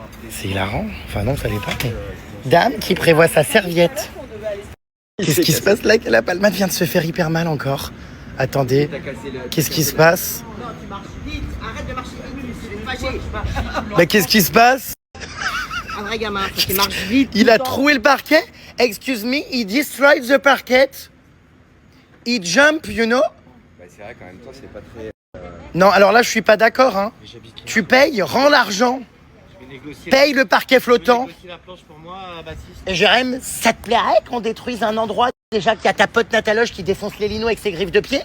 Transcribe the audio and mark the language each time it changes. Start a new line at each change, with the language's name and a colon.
French: C'est hilarant. Enfin non, ça l'est pas. Mais... Dame qui prévoit sa serviette. Qu'est-ce qui se passe là? La palmade vient de se faire hyper mal encore. Attendez, qu'est-ce qui se passe? Non, tu marches vite. Arrête de marcher vite. C'est fâché. Bah qu'est-ce qui se passe? Un vrai gamin, faut qu'il marche vite. Il a troué le parquet?
English: Excuse me, he destroyed the parquet. He jump, you know?
French: Bah, c'est vrai qu'en même temps, c'est pas très. Non, alors là, je suis pas d'accord, hein. Tu payes, rends l'argent. Paye le parquet flottant. Et Jérém, ça te plairait qu'on détruise un endroit déjà qu'il y a ta pote Nataloche qui défonce les linots avec ses griffes de pied?